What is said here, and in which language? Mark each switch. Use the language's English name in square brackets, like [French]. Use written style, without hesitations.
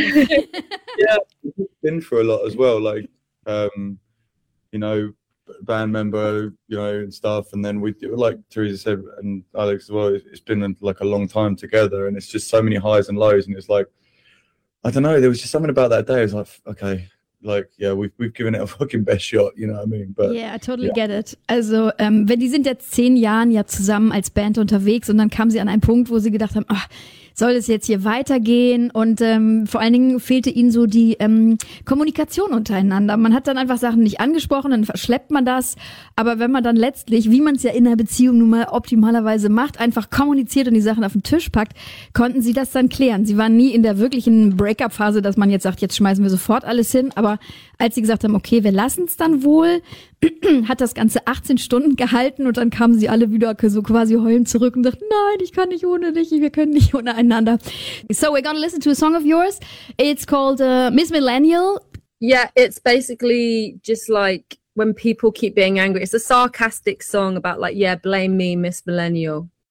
[English] Yeah, it's been for a lot as well. Like, you know, band member, you know, and stuff. And then we, like Theresa said, and Alex as well, it's been like a long time together. And it's just so many highs and lows. And it's like, I don't know, there was just something about that day. It was like, okay, like, yeah, we've given it a fucking best shot, you know what I mean? But yeah, I totally get it. [German] Also, wenn die sind jetzt 10 Jahren ja zusammen als Band unterwegs und dann kamen sie an einen Punkt, wo sie gedacht haben, ach, soll es jetzt hier weitergehen? Und vor allen Dingen fehlte ihnen so die Kommunikation untereinander. Man hat dann einfach Sachen nicht angesprochen, dann verschleppt man das. Aber wenn man dann letztlich, wie man es ja in einer Beziehung nun mal optimalerweise macht, einfach kommuniziert und die Sachen auf den Tisch packt, konnten sie das dann klären. Sie waren nie in der wirklichen Breakup-Phase, dass man jetzt sagt, jetzt schmeißen wir sofort alles hin. Aber als sie gesagt haben, okay, wir lassen es dann wohl, hat das Ganze 18 Stunden gehalten und dann kamen sie alle wieder so quasi heulend zurück und dachten, nein, ich kann nicht ohne dich, wir können nicht ohne einander. [English] So we're gonna listen to a song of yours. It's called Miss Millennial. Yeah, it's basically just like when people keep being angry. It's a sarcastic song about like, yeah, blame me, Miss Millennial.